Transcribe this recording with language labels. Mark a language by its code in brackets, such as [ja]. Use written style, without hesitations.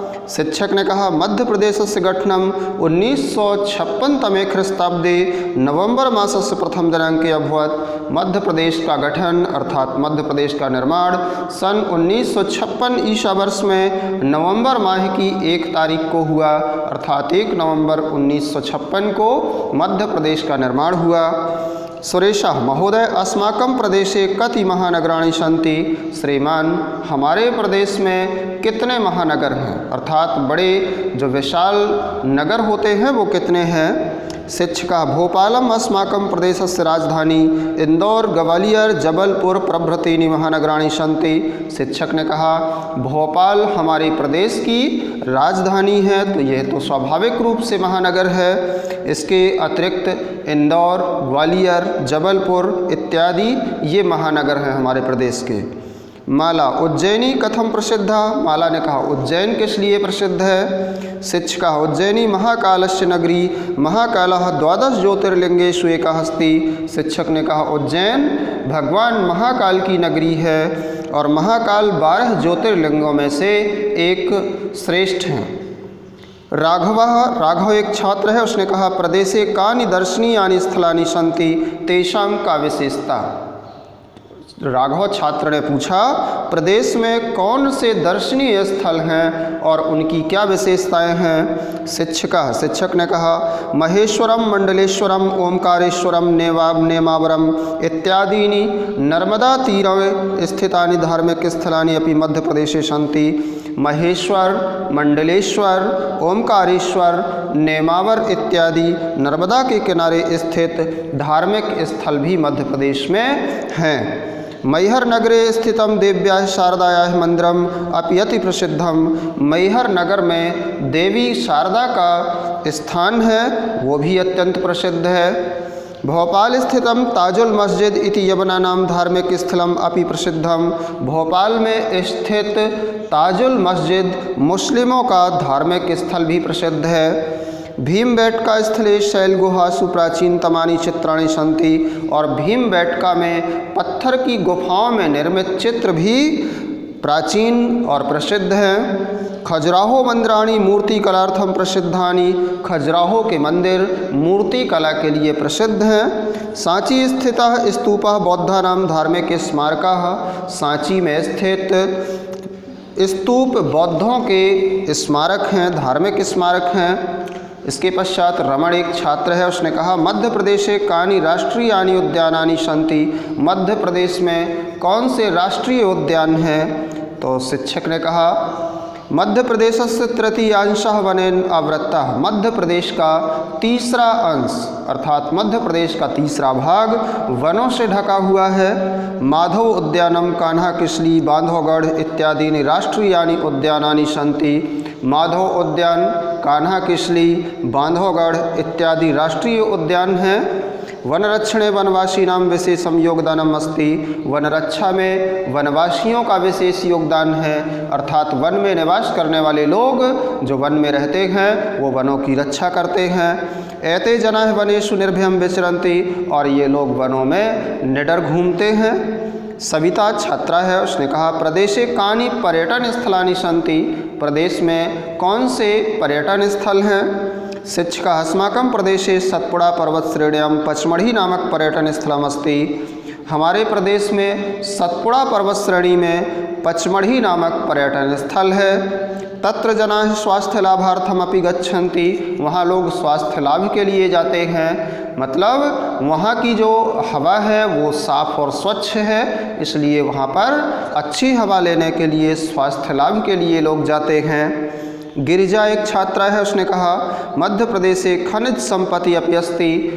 [hi] शिक्षक ने कहा [sa] मध्य प्रदेशस्य गठनं 1956 तमे ख्रीस्ताब्दे नवंबर मासस्य प्रथम दिनांके अभवत्। [hi] मध्य प्रदेश का गठन अर्थात मध्य प्रदेश का निर्माण सन 1956 ईसा वर्ष में नवंबर माह की 1 तारीख को हुआ, अर्थात 1 नवंबर 1956 को मध्य प्रदेश का निर्माण हुआ। [sa] सुरेशः महोदय अस्माकं प्रदेशे कति महानगराणि सन्ति। [hi] श्रीमान हमारे प्रदेश में कितने महानगर हैं, अर्थात बड़े जो विशाल नगर होते हैं वो कितने हैं। [sa] शिक्षका भोपालम अस्माकं प्रदेशस्य राजधानी इंदौर ग्वालियर जबलपुर प्रभृतीनि महानगराणि सन्ति। [hi] शिक्षक ने कहा भोपाल हमारे प्रदेश की राजधानी है तो यह तो स्वाभाविक रूप से महानगर है। इसके अतिरिक्त इंदौर ग्वालियर जबलपुर इत्यादि ये महानगर हैं हमारे प्रदेश के। [sa] माला उज्जैनी कथम प्रसिद्धा। [hi] माला ने कहा उज्जैन किस लिए प्रसिद्ध है। [sa] शिक्षका उज्जैनी महाकालस्य नगरी महाकालः 12 ज्योतिर्लिंगेषु एकः अस्ति। [hi] शिक्षक ने कहा उज्जैन भगवान महाकाल की नगरी है और महाकाल 12 ज्योतिर्लिंगों में से एक श्रेष्ठ हैं। राघव एक छात्र है, उसने कहा [sa] प्रदेशे कानि दर्शनीयानि स्थलानि सन्ति तेषां का विशेषता। [hi] राघव छात्र ने पूछा प्रदेश में कौन से दर्शनीय स्थल हैं और उनकी क्या विशेषताएं हैं। [sa] शिक्षक ने कहा महेश्वरम मंडलेश्वरम ओमकारेश्वरम नेमावरम इत्यादीनि नर्मदा तीरे स्थितानि धार्मिक स्थलानि अपि मध्य प्रदेशे सन्ति। [hi] महेश्वर मंडलेश्वर ओमकारेश्वर नेमावर इत्यादि नर्मदा के किनारे स्थित धार्मिक स्थल भी मध्य प्रदेश में हैं। [sa] मैहर नगरे स्थितम देव्याः शारदायाः मंदिरम अपि अति प्रसिद्धम। [hi] मैहर नगर में देवी शारदा का स्थान है वो भी अत्यंत प्रसिद्ध है। [sa] भोपाल स्थितम ताजुल मस्जिद इति यवना नाम धार्मिक स्थलम अपि प्रसिद्धम। [hi] भोपाल में स्थित ताजुल मस्जिद मुस्लिमों का धार्मिक स्थल भी प्रसिद्ध है। [sa] भीमबेटका स्थले शैल गुहासु प्राचीनतमानि चित्राणि सन्ति। [hi] और भीमबेटका में पत्थर की गुफाओं में निर्मित चित्र भी प्राचीन और प्रसिद्ध हैं। [sa] खजुराहो मंदिराणि मूर्ति कलार्थम प्रसिद्धानि। [hi] खजुराहो के मंदिर मूर्ति कला के लिए प्रसिद्ध हैं। सांची स्थितः स्तूपः बौद्धानां धार्मिक स्मारकः। सांची में स्थित स्तूप बौद्धों के स्मारक हैं, धार्मिक स्मारक हैं। इसके पश्चात रमण एक छात्र है, उसने कहा [sa] मध्य प्रदेशे कानि राष्ट्रीयानि उद्यानानि सन्ति। [hi] मध्य प्रदेश में कौन से राष्ट्रीय उद्यान हैं। तो शिक्षक ने कहा [sa] मध्य प्रदेशस्य तृतीयांशः वनेन आवृत्तः। [hi] मध्य प्रदेश का तीसरा अंश अर्थात मध्य प्रदेश का तीसरा भाग वनों से ढका हुआ है। [sa] माधव उद्यानम कान्हा किसली बांधवगढ़ इत्यादि राष्ट्रीयानि उद्यानानि सन्ति। [hi] माधव उद्यान कान्हा किसली बांधवगढ़ इत्यादि राष्ट्रीय उद्यान हैं। [sa] वनरक्षणे वनवासीनां विशेषम योगदानम अस्ति। [hi] वनरक्षा में वनवासियों का विशेष योगदान है, अर्थात वन में निवास करने वाले लोग जो वन में रहते हैं वो वनों की रक्षा करते हैं। [sa] एते जनाः वनेषु निर्भयं विचरन्ति। [hi] और ये लोग वनों में निडर घूमते हैं। सविता छात्रा है, उसने कहा [sa] प्रदेशे कानि पर्यटन स्थलानि सन्ति। [hi] प्रदेश में कौन से पर्यटन स्थल हैं। [sa] शिक्षका अस्माकं प्रदेशे सतपुड़ा पर्वत श्रेण्यां पचमढ़ी नामक पर्यटन स्थलमस्ति। [hi] हमारे प्रदेश में सतपुड़ा पर्वत श्रेणी में पचमढ़ी नामक पर्यटन स्थल है। [sa] तत्र जनाः स्वास्थ्य लाभार्थम अपि गच्छन्ति। [hi] वहाँ लोग स्वास्थ्य लाभ के लिए जाते हैं, मतलब वहाँ की जो हवा है वो साफ़ और स्वच्छ है, इसलिए वहाँ पर अच्छी हवा लेने के लिए स्वास्थ्य लाभ के लिए लोग जाते हैं। गिरिजा एक छात्रा है, उसने कहा [sa] मध्य प्रदेश से खनिज संपत्ति अपि अस्ति।